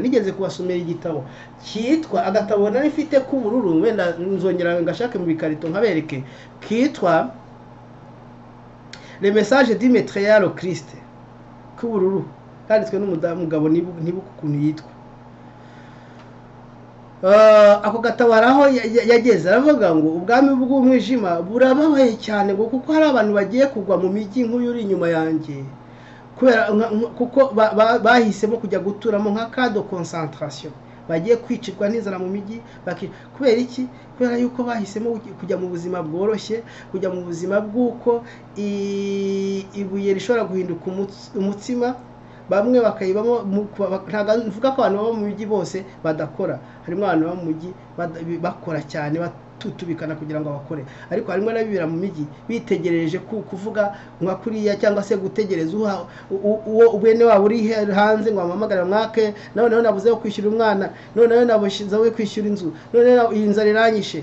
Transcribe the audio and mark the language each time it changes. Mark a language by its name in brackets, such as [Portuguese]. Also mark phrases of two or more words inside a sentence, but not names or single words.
[Kinyarwanda] Nigeze kubasomera igitabo kitwa, agatabo nari mfite k'ubururu, wenda nzongera ngashake mu bikarito nkabereke, kitwa Le message du Maître au Christ, k'ubururu, kanditswe n'umugabo nibuka ukuntu yitwa. Ako gatabaraho yageze aravuga ngo ubwami bw'umwijima burababaye cyane, ngo kuko hari abantu bagiye kugwa mu migi nk'uyu uri inyuma yanjye, kuko bahisemo kujya guturamo nka [French] cas de concentration. [Kinyarwanda] bagiye kwicirwa n'inzara mu mijyi. Kubera iki? Kubera yuko bahisemo kujya mu buzima bworoshye, kujya mu buzima bw'uko ibuye rishobora guhinduka umutsima. Bamwe bakayibamo. Ntabwo mvuga ko abantu baba mu mijyi bose badakora, harimo abantu baba mu mijyi bakora cyane, tutubikana kugira ngo bakore, ariko harimo n'abibera mu mijyi bitegereje kuvuga nka kuriya, cyangwa se gutegereza uwo bene wabo uri hanze ngo amuhamagare mwake, noneho nabuze kwishyura umwana, noneho nabuze kwishyura inzu, noneho iyi nzara iranyishe.